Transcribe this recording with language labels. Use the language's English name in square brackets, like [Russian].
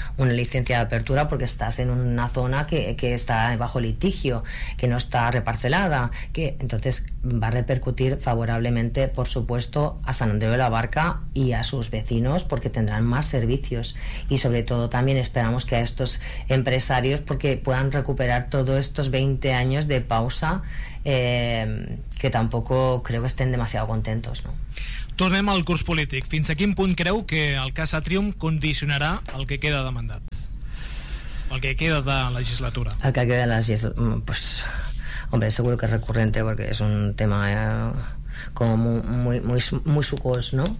[Spanish] licencia de apertura porque estás en una zona que está bajo litigio, que no está reparcelada, que entonces va a repercutir favorablemente, por supuesto, a San Andreu de la Barca y a sus vecinos, porque tendrán más servicios, y sobre todo también esperamos que a estos empresarios, porque puedan recuperar todos estos 20 años de pausa, que tampoco creo que estén demasiado contentos, ¿no? [Catalan] Tornem al curs polític. Fins a quin punt creu que el cas Atrium condicionarà el que queda de mandat? El que queda de legislatura? [Spanish] El que queda de legislatura... Pues, hombre, seguro que es recurrente porque es un tema como muy sucos, ¿no?